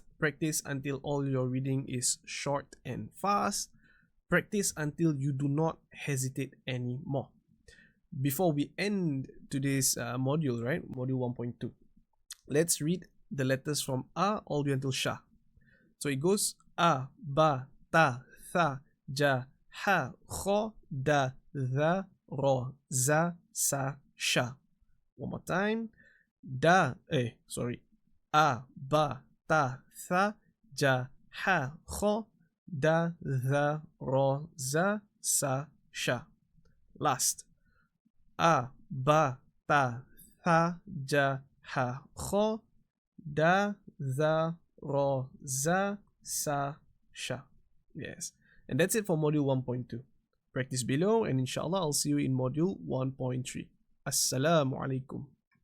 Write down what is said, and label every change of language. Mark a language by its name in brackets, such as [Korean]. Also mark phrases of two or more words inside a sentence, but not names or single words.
[English] Practice until all your reading is short and fast. Practice until you do not hesitate anymore. Before we end today's module, right? Module 1.2. Let's read the letters from A all the way until Sha. So it goes A, Ba, Ta, Tha, Ja, Ha, Kho, Da, Tha, Ro, Za, Sa, Sha. One more time. A, Ba, Ta, Tha, Ja, Ha, Kho, Da, Tha, Ro, Za, Sa, Sha. Last. A, Ba, Ta, Tha, Ja, Ha, Kho, Da, Tha, Ro, Za, Sa, Sha. Yes. And that's it for module 1.2. Practice below and inshallah I'll see you in module 1.3. [Arabic] السلام عليكم.